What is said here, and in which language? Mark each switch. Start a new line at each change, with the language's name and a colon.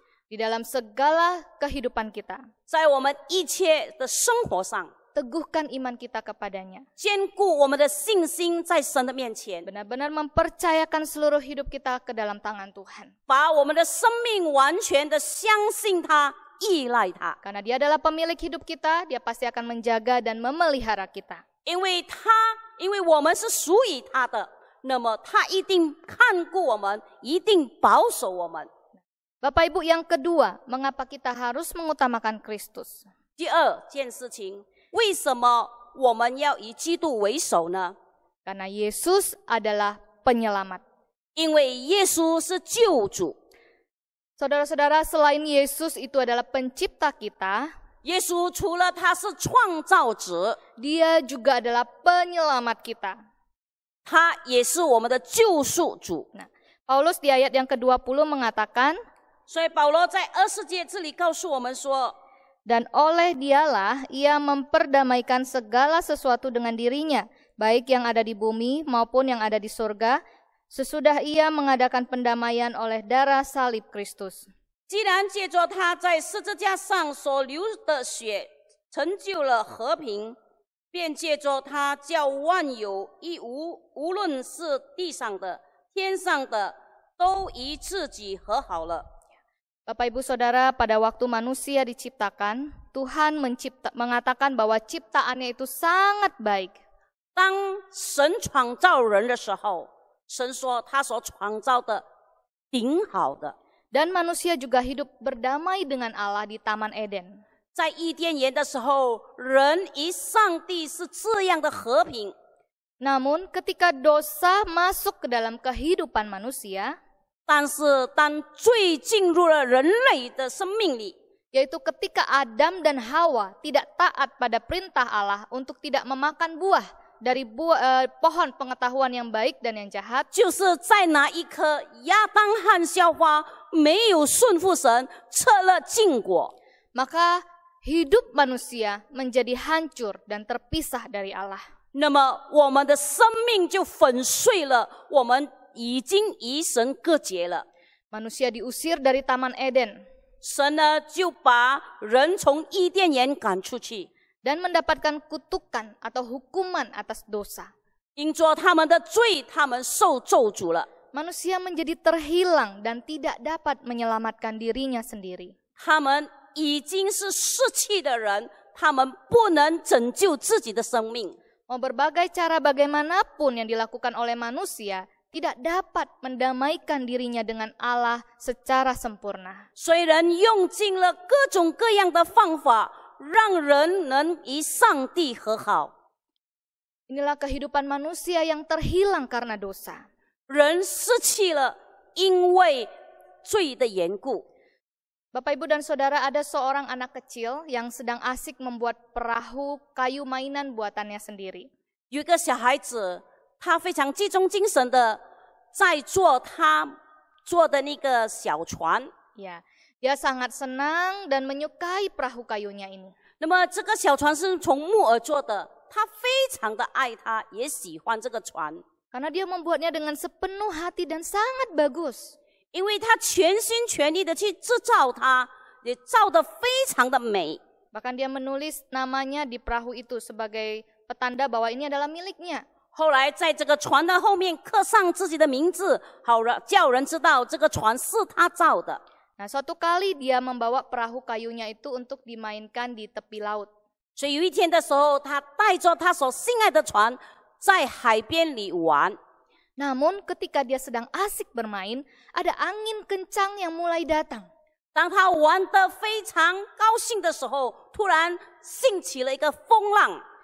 Indonesian: di dalam segala kehidupan kita.
Chinese: 在我们一切的生活上，
Indonesian: Teguhkan iman kita kepadanya.
Chinese: 坚固我们的信心在神的面前，
Indonesian: Benar-benar mempercayakan seluruh hidup kita ke dalam tangan Tuhan.
Chinese: 把我们的生命完全的相信他，依赖他。
Indonesian: Karena Dia adalah pemilik hidup kita, Dia pasti akan menjaga dan memelihara kita.
Chinese: 因为我们是属于他的，那么他一定看顾我们，一定保守我们。
Indonesian: Bapak Ibu, yang kedua, mengapa kita harus mengutamakan Kristus?
Chinese: 第二件事情，为什么我们要以基督为首呢？
Indonesian: Karena Yesus adalah penyelamat.
Chinese: 因为耶稣是救主，
Indonesian: Saudara-saudara, selain Yesus itu adalah pencipta kita,
Chinese: 耶稣除了他是创造者，
Indonesian: Dia juga adalah penyelamat kita.
Chinese: 他也是我们的救赎主。
Indonesian: Nah, Paulus di ayat yang ke-20 mengatakan,
Chinese: 所以保罗在20节这里告诉我们说，
Indonesian: dan oleh Dialah ia memperdamaikan segala sesuatu dengan dirinya, baik yang ada di bumi maupun yang ada di surga, sesudah ia mengadakan pendamaian oleh darah salib Kristus.
Chinese: 既然借着他在十字架上所流的血成就了和平，便借着他叫万有无论是地上的、天上的，都与自己和好了。
Indonesian: Bapak Ibu Saudara, pada waktu manusia diciptakan, Tuhan mengatakan bahwa ciptaannya itu sangat baik.
Chinese: 当神创造人的时候，神说他所创造的挺好的。
Indonesian: Dan manusia juga hidup berdamai dengan Allah di Taman Eden.
Chinese: 在伊甸园的时候，人与上帝是这样的和平。
Indonesian: Namun ketika dosa masuk ke dalam kehidupan manusia,
Chinese: 但是当罪进入了人类的生命里，
Indonesian: yaitu ketika Adam dan Hawa tidak taat pada perintah Allah untuk tidak memakan buah dari pohon pengetahuan yang baik dan yang jahat,
Chinese: 就是在那一刻，亚当和夏娃没有顺服神，吃了禁果，
Indonesian: maka hidup manusia menjadi hancur dan terpisah dari Allah.
Chinese: 那么我们的生命就粉碎了，我们已经与神隔绝了。
Indonesian: Manusia diusir dari Taman Eden
Chinese: 神呢，就把人从伊甸园赶出去，
Indonesian: dan mendapatkan kutukan atau hukuman atas dosa.
Chinese: 因着他们的罪，他们受咒诅了。
Indonesian: Manusia menjadi terhilang dan tidak dapat menyelamatkan dirinya sendiri.
Chinese: 他们已经是失去的人，他们不能拯救自己的生命。
Indonesian: Mau berbagai cara bagaimanapun yang dilakukan oleh manusia, tidak dapat mendamaikan dirinya dengan Allah secara sempurna.
Chinese: 虽然用尽了各种各样的方法，让人能与上帝和好，
Indonesian: Inilah kehidupan manusia yang terhilang karena dosa.
Chinese: 人失去了因为罪的缘故。
Indonesian: Bapak, Ibu, dan Saudara, ada seorang anak kecil yang sedang asik membuat perahu kayu mainan buatannya sendiri.
Chinese: 有一个小孩子，他非常集中精神的在做他做的那个小船。
Indonesian: Ya, dia sangat senang dan menyukai perahu kayunya ini.
Chinese: 那么这个小船是从木而做的，他非常的爱它，也喜欢这个船，
Indonesian: Karena dia membuatnya dengan sepenuh hati dan sangat bagus.
Chinese: 因为他全心全力的去制造它，也造得非常的美。
Indonesian: Bahkan dia menulis namanya di perahu itu sebagai petanda bahwa ini adalah miliknya.
Chinese: 后来在这个船的后面刻上自己的名字，好了，叫人知道这个船是他造的。
Indonesian: Nah, suatu kali dia membawa perahu kayunya itu untuk dimainkan di tepi laut.
Chinese: 所以有一天的时候，他带着他所心爱的船在海边里玩。
Indonesian: Namun ketika dia sedang asik bermain, ada angin kencang yang mulai datang.
Chinese: 当他玩得非常高兴的时候，突然兴起了一个风浪，